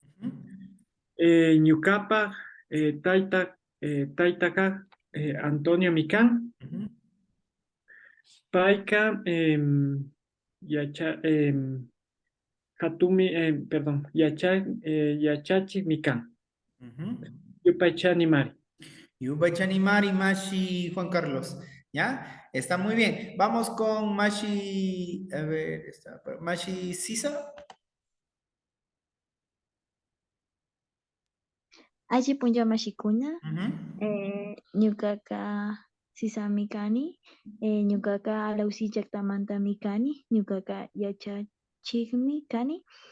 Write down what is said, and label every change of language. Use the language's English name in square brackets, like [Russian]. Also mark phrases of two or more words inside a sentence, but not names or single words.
[Quechua] Ñucapa Taitaka Antonio Mican, Paika Yacha, Hatumi, perdón, Yachachi Mican, Yupaychani Mari. Yupaychani Mari, Mashi, [Spanish] Juan Carlos. ¿Ya? Está muy bien. Vamos con Mashi, a ver, Mashi Sisa. [Quechua] Allí punja mashikuna, Ujú. ñuqaqa sisamikani, ñuqaqa alawsi llaqtamantami kani, ñuqaqa yachachikmi kani,